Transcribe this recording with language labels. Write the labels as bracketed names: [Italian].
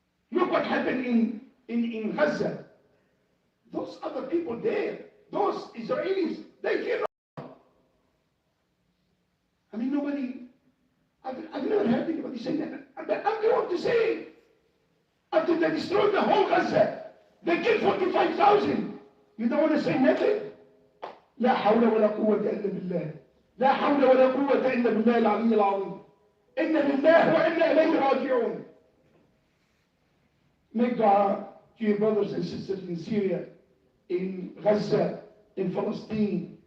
[English] Look what happened in Gaza. Those other people there, those Israelis, they fear Allah. I mean, I've never heard anybody say that. But I'm going to say it. After they destroyed the whole Gaza, they killed 45,000. You don't want to say nothing? [Arabic] لا حول ولا قوة إلا بالله. لا حول ولا قوة إلا بالله العلي العظيم. إن لله وإنا إليه راجعون. [English] Make dua to your brothers and sisters in Syria, in Gaza, in Palestine,